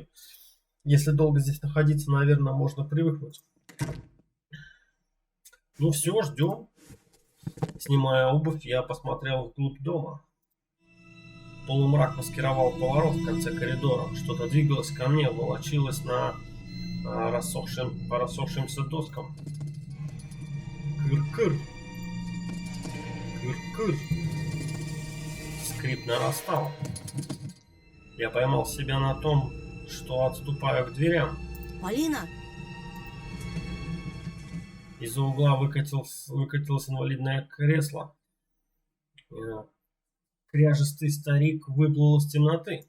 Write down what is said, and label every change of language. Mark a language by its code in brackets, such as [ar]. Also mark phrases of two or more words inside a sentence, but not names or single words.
[ru] Если долго здесь находиться, наверное, можно привыкнуть. Ну все, ждем. Снимая обувь, я посмотрел вглубь дома. Полумрак маскировал поворот в конце коридора. Что-то двигалось ко мне, волочилось по рассохшимся доскам. Кыр-кыр. Кыр-кыр. Скрип нарастал. Я поймал себя на том, что отступаю к дверям. Полина? Из-за угла выкатилось инвалидное кресло. Кряжестый старик выплыл из темноты.